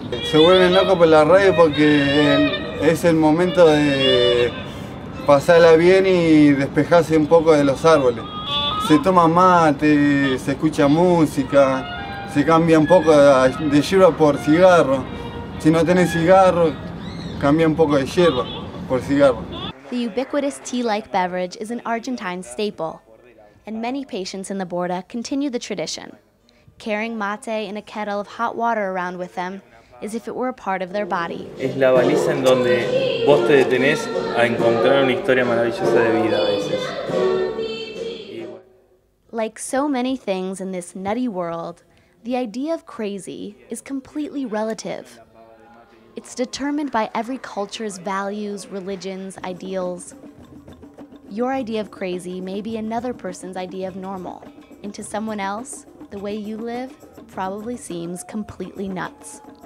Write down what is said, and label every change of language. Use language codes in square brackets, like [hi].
[es] Se vuelven locos por la radio porque es el momento de pasarla bien y despejarse un poco de los árboles. Se toma mate, se escucha música, se cambia un poco de hierba por cigarro. Si no tenés cigarro, cambia un poco de hierba por cigarro. [en] The ubiquitous tea-like beverage is an Argentine staple, and many patients in the Borda continue the tradition, carrying mate in a kettle of hot water around with them as if it were a part of their body. [es] Es la baliza en donde vos te detenés a encontrar una historia maravillosa de vida a veces. [en] Like so many things in this nutty world, the idea of crazy is completely relative. It's determined by every culture's values, religions, ideals. Your idea of crazy may be another person's idea of normal, and to someone else, the way you live probably seems completely nuts.